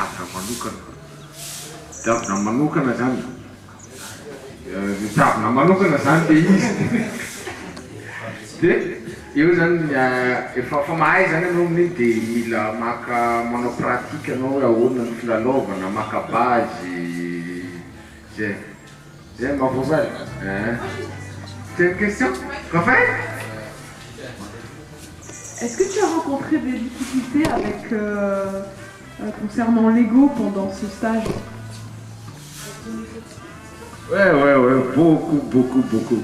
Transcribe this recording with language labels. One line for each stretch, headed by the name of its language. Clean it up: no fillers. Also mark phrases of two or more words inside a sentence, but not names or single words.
Malagasy: tiavina manokana zany tiavina manokana zany dia izy dia io zany efa mahay zany anao amin'iny dia mila maka manao pratique anao hoe ahoana ny filalaovana maka base zay mahavoavaly
French: c'est une question
Malagasy: Raphaël.
French: Est-ce que tu as rencontré des difficultés avec concernant l'ego pendant ce stage? Ouais, beaucoup.